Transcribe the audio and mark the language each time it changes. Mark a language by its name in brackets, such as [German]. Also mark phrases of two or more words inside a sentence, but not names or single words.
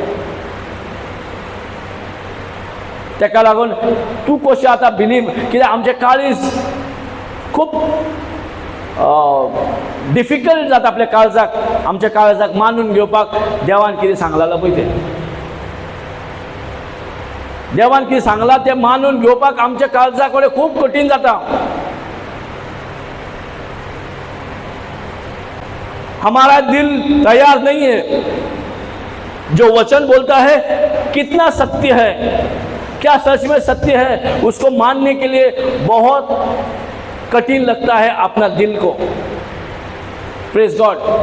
[Konkani] तेका लागून तूं कशें आतां बिलीव, कित्याक आमचें काळीज खूब डिफिकल्ट जाता आपल्या काळजाक, आमच्या काळजाक मानून घेवपाक देवान कितें सांगलां पळय तें, देवान कितें सांगलां तें मानून घेवपाक आमच्या काळजा कडेन खूब कठीण जाता। [Hindi] हमारा दिल तैयार नहीं है। जो वचन बोलता है कितना सत्य है, क्या सच में सत्य है, उसको मानने के लिए बहुत कठिन लगता है अपना दिल को। [English] Praise God.